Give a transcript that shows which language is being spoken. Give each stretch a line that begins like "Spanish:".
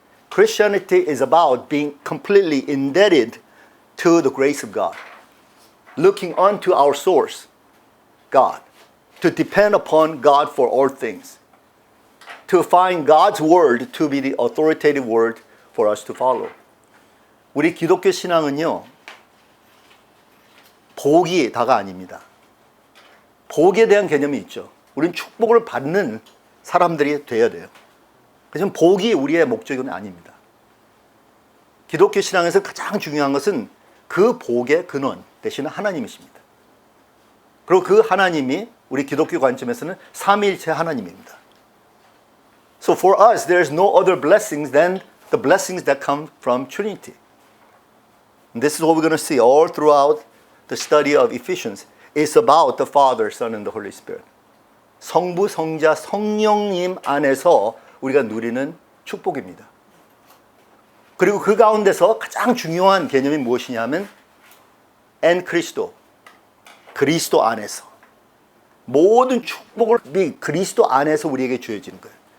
English: Christianity is about being completely indebted to the grace of God, looking unto our source, God, to depend upon God for all things, to find God's word to be the authoritative word for us to follow.
Korean: 우리 기독교 신앙은요, 복이 다가 아닙니다. 복에 대한 개념이 있죠. 우리는 축복을 받는 사람들이 되어야 돼요. 그래서 복이 우리의 목적은 아닙니다. 기독교 신앙에서 가장 중요한 것은 그 복의 근원 되시는 하나님이십니다. 그리고 그 하나님이 우리 기독교 관점에서는 삼위일체 하나님입니다.
English: So for us, there is no other blessings than the blessings that come from Trinity. And this is what we're going to see all throughout the study of Ephesians. It's about the Father, Son, and the Holy Spirit.
Korean: 성부, 성자, 성령님 안에서 우리가 누리는 축복입니다. 그리고 그 가운데서 가장 중요한 개념이 무엇이냐면
Spanish: en Cristo,
Korean: 그리스도 안에서. 모든 축복을 그리스도 안에서 우리에게 주어지는 거예요.